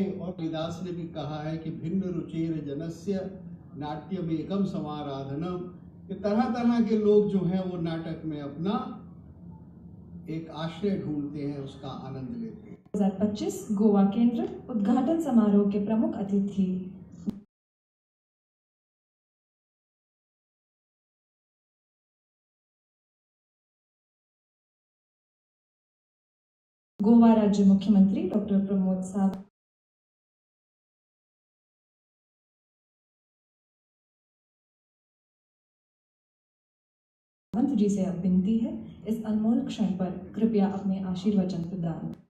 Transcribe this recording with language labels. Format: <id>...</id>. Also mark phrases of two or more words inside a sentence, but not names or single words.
<hi>और कालिदास ने भी कहा है कि</hi> <sa>भिन्न रुचिर जनस्य नाट्यम एकम समाराधनम,</sa> <hi>कि तरह तरह के लोग जो हैं वो नाटक में अपना एक आश्रय ढूंढते हैं, उसका आनंद लेते हैं। 2025 गोवा केंद्र उद्घाटन समारोह के प्रमुख अतिथि गोवा राज्य मुख्यमंत्री डॉक्टर प्रमोद सावंत जी से अब विनती है, इस अनमोल क्षण पर कृपया अपने आशीर्वचन प्रदान।</hi>